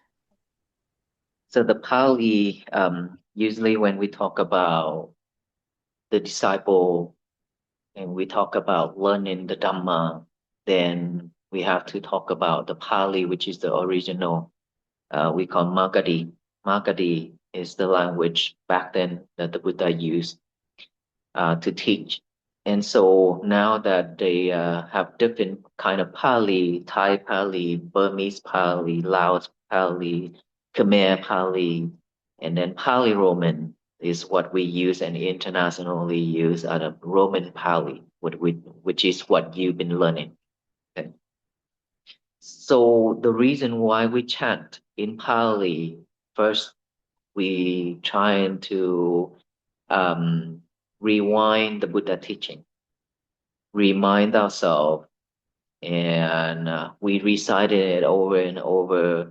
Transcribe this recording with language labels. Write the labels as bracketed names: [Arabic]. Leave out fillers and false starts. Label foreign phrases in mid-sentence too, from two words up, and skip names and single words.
[English] So the Pali, usually when we talk about the disciple and we talk about learning the Dhamma, then we have to talk about the Pali, which is the original. We call Magadhi. Magadhi is the language back then that the Buddha used to teach. And so now that they have different kind of Pali, Thai Pali, Burmese Pali, Laos Pali, Khmer Pali, and then Pali Roman is what we use and internationally use as a Roman Pali, which is what you've been learning. Okay. So the reason why we chant in Pali, first we trying to rewind the Buddha teaching, remind ourselves, and we recited it over and over.